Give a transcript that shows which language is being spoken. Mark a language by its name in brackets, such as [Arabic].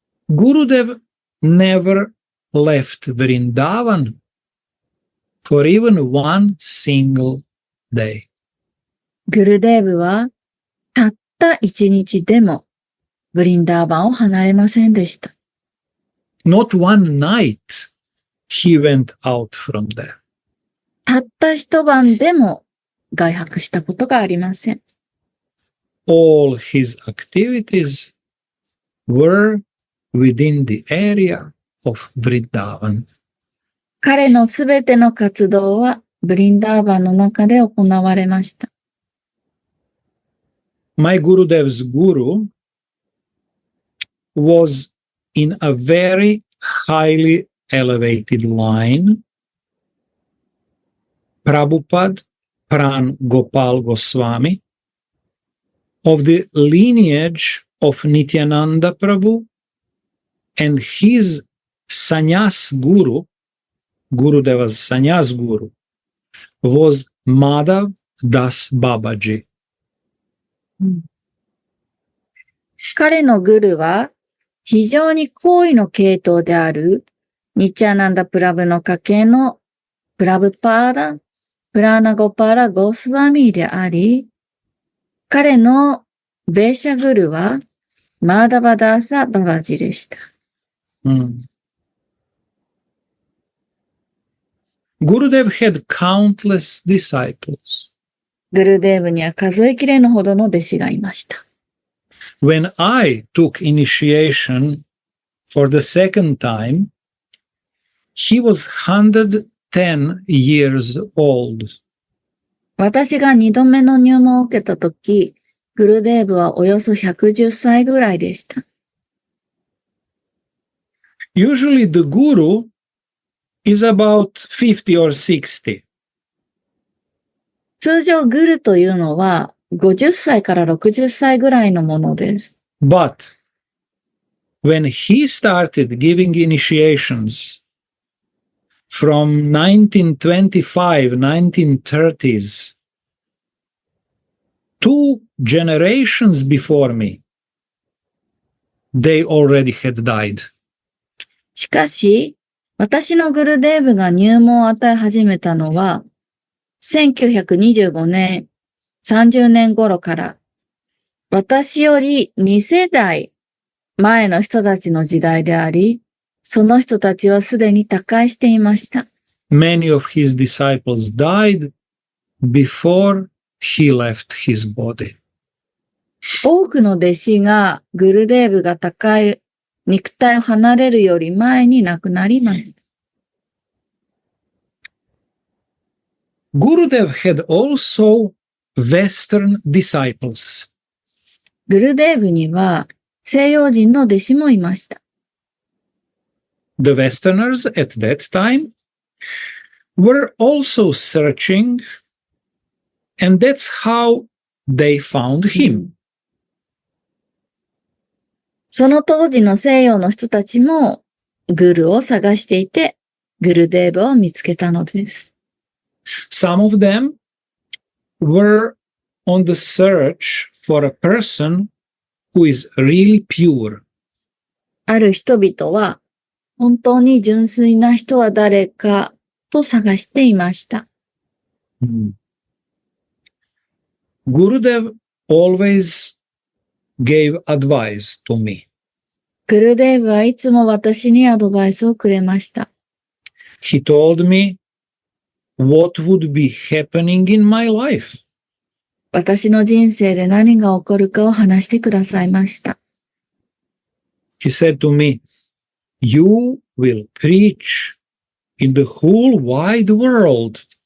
[English] Gurudev never left Vrindavan for even one single day. [Japanese] グルデーブはたった一日でもブリンダーバンを離れませんでした。 [English] Not one night he went out from there. [Japanese] たった一晩でも外泊したことがありません。 [English] All his activities were within the area of Vrindavan. [Japanese] 彼のすべての活動はブリンダーバンの中で行われました。 [English] My Gurudev's guru was in a very highly elevated line. Prabhupada Pran Gopal Goswami, of the lineage of Nityananda Prabhu, and his sannyas guru, Gurudeva's sannyas guru, was Madhav Das Babaji. [Japanese] 彼のグルは非常に高位の系統であるニチャナンダプラブの家系のプラブパーダ、プラーナゴパーラ・ゴスワミーであり、彼のベーシャグルはマーダバダーサ・ババジでした。 [English] Gurudev had countless disciples. [Japanese] グルデーブには数えきれぬほどの弟子がいました。 [English] When I took initiation for the second time, he was 110 years old. [Japanese] 私が2度目の入門を受けたとき、グルデーブはおよそ110歳ぐらいでした。 [English] Usually the guru is about 50 or 60. [Japanese] 通常グルというのは50歳から60歳ぐらいのものです。 [English] But when he started giving initiations from 1925, 1930s, 2 generations before me, they already had died. [Japanese] しかし、私のグルデーブが入門を与え始めたのは、1925年、30年頃から、私より2世代前の人たちの時代であり、その人たちはすでに他界していました。 [English] Many of his disciples died before he left his body. [Japanese] 多くの弟子がグルデーブが高い肉体を離れるより前に亡くなりました。 [English] Gurudev had also Western disciples. [Japanese] グルデーブには西洋人の弟子もいました。 [English] The Westerners at that time were also searching, and that's how they found him. [Japanese] その当時の西洋の人たちもグルを探していて、グルデーブを見つけたのです。 [English] Some of them were on the search for a person who is really pure. [Japanese] ある人々は本当に純粋な人は誰かと探していました。 [English] Gurudev always gave advice to me. [Japanese] グルデーブはいつも私にアドバイスをくれました。 [English] He told me what would be happening in my life. [Japanese] 私の人生で何が起こるかを話してくださいました。 [English] He said to me, "You will preach in the whole wide world."